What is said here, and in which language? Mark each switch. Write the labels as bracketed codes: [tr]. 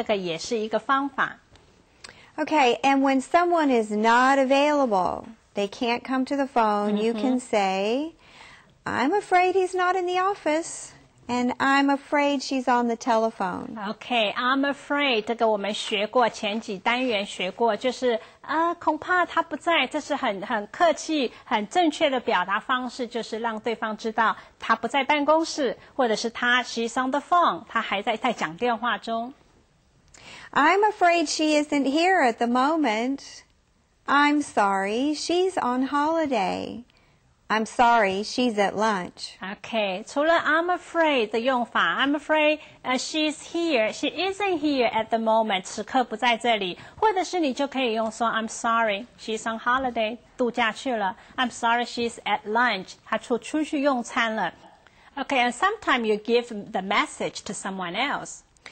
[zh] 这个也是一个方法。 [en] Okay, and when someone is not available, they can't come to the phone, you can say, "I'm afraid he's not in the office." And I'm afraid she's on the telephone. [zh] Okay, [en] I'm afraid [zh] 这个我们学过，前几单元学过，就是恐怕他不在，这是很客气、很正确的表达方式，就是让对方知道他不在办公室，或者是 [en] she's on the phone， [zh] 他还在讲电话中。 [en] I'm afraid she isn't here at the moment. I'm sorry, she's on holiday. I'm sorry, she's at lunch. Okay, [zh] 除了 [en] I'm afraid [zh] 的用法 [en] I'm afraid she's here, she isn't here at the moment [zh] 此刻不在这里，或者是你就可以用说 [en] I'm sorry, she's on holiday [zh] 度假去了 [en] I'm sorry, she's at lunch [zh] 她出去用餐了 [en] Okay, and sometimes you give the message to someone else.